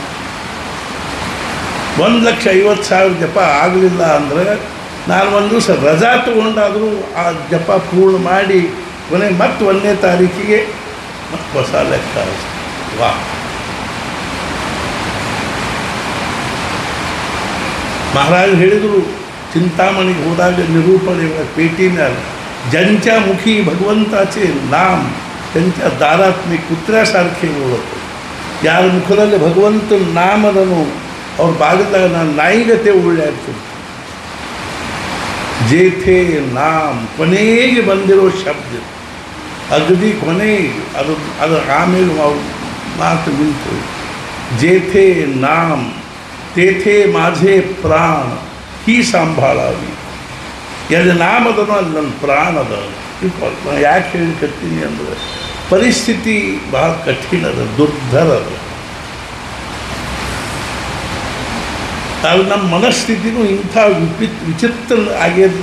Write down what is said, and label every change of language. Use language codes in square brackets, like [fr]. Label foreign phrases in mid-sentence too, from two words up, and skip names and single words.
[kn] 1,50,000 ಜಪ ಆಗಲಿಲ್ಲ ಅಂದರೆ ನಾನು ಒಂದು ದಿವಸ ರಜಾ ತೊಗೊಂಡಾದರೂ ಆ ಜಪ ಪೂರ್ಣ ಮಾಡಿ ಕೊನೆಗೆ ಮತ್ತೆ 1ನೇ ತಾರೀಕಿಗೆ ಮತ್ತೆ ಹೊಸ ಲೆಕ್ಕ. ವಾ, ಮಹಾರಾಜರು ಹೇಳಿದರು, ಚಿಂತಾಮಣಿಗೆ ಹೋದಾಗ ನಿರೂಪಣೆ [mr] पेटीनं ज्यांच्या मुखी भगवंताचे नाम त्यांच्या दारात मी कुत्र्यासारखे ओळखतो. [kn] ಯಾರ ಮುಖದಲ್ಲಿ ಭಗವಂತನ ನಾಮದನು ಅವ್ರ ಬಾಗಿಲಾಗ ನಾನು ನಾಯಿಗತೆ ಉಳ್ಳಾಡ್ತೀನಿ. [mr] जेथे नाम [kn] ಕೊನೆಗೆ ಬಂದಿರೋ ಶಬ್ದ ಅಗದಿ ಕೊನೆಗೆ ಅದು ಆಮೇಲೆ ಮಾತು ನಿಂತು [mr] जेथे नाम तेथे माझे प्राण ही सांभाळावी. [kn] ಯಾರು ನಾಮದನೋ ಅಲ್ಲಿ ನನ್ನ ಪ್ರಾಣ ಅದ. ನಾನು ಯಾಕೆ ಹೇಳಿಕತ್ತೀನಿ ಅಂದರೆ ಪರಿಸ್ಥಿತಿ ಭಾಳ ಕಠಿಣ ಅದ, ದುರ್ಧರ ಅದ. ಅದು ನಮ್ಮ ಮನಸ್ಥಿತಿನೂ ಇಂಥ ವಿಚಿತ್ರ ಆಗಿಲ್ಲ.